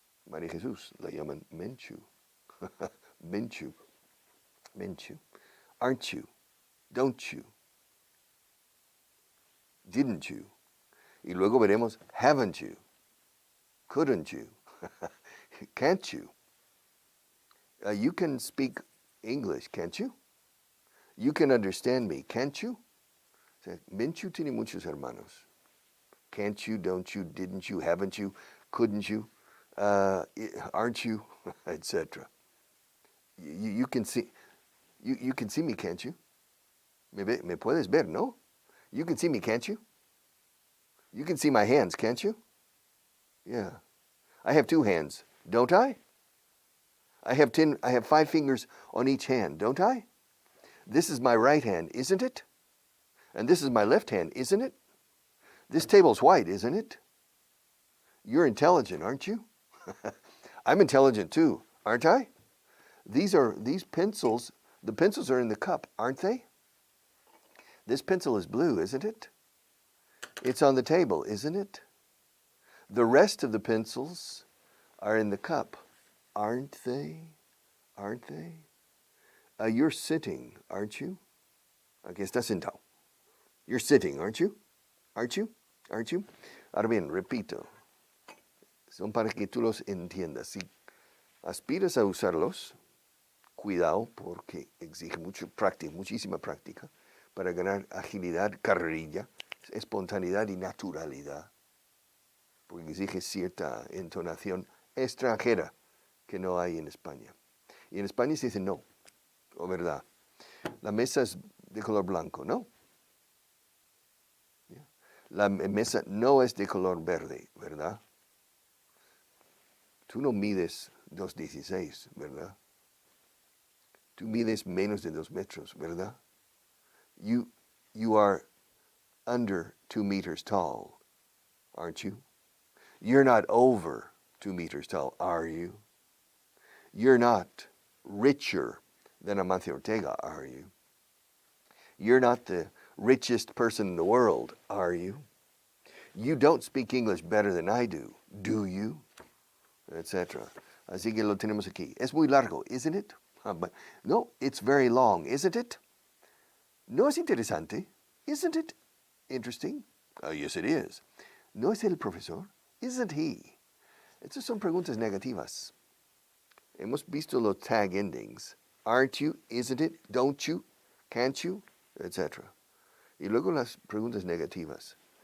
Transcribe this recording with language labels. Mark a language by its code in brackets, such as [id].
[es] María Jesús la llaman Menchu. Menchu. Menchu. [en] Aren't you? Don't you? Didn't you? [es] Y luego veremos, [en] haven't you? Couldn't you? Can't you? You can speak English, can't you? You can understand me, can't you? [es] O sea, Menchu tiene muchos hermanos. [en] Can't you, don't you, didn't you, haven't you, couldn't you, aren't you, etc. You can see me, can't you? [es] Me puedes ver, ¿no? [en] You can see me, can't you? You can see my hands, can't you? Yeah. I have 2 hands, don't I? I have 5 fingers on each hand, don't I? This is my right hand, isn't it? And this is my left hand, isn't it? This table's white, isn't it? You're intelligent, aren't you? I'm intelligent too, aren't I? These pencils, the pencils are in the cup, aren't they? This pencil is blue, isn't it? It's on the table, isn't it? The rest of the pencils are in the cup, aren't they? Aren't they? You're sitting, aren't you? [es] Aquí estás sentado. [en] You're sitting, aren't you? Aren't you? Aren't you? [es] Ahora bien, repito, son para que tú los entiendas. Si aspiras a usarlos, cuidado porque exige mucho práctica, muchísima práctica para ganar agilidad, carrerilla, espontaneidad y naturalidad. Porque exige cierta entonación extranjera que no hay en España. Y en España se dice no, o verdad. La mesa es de color blanco, ¿no? La mesa no es de color verde, ¿verdad? Tú no mides 2.16, ¿verdad? Tú mides menos de 2 metros, ¿verdad? [en] You are under 2 meters tall, aren't you? You're not over 2 meters tall, are you? You're not richer than Amancio Ortega, are you? You're not the richest person in the world, are you? You don't speak English better than I do you? Etc. [es] Así que lo tenemos aquí. Es muy largo, [en] isn't it? But no, it's very long, isn't it? [es] No es interesante, [en] isn't it interesting? Yes, it is. [es] No es el profesor, [en] isn't he? [es] Estas son preguntas negativas. Hemos visto los [en] tag endings. Aren't you? Isn't it? Don't you? Can't you? Etc. [es] Y luego las preguntas negativas.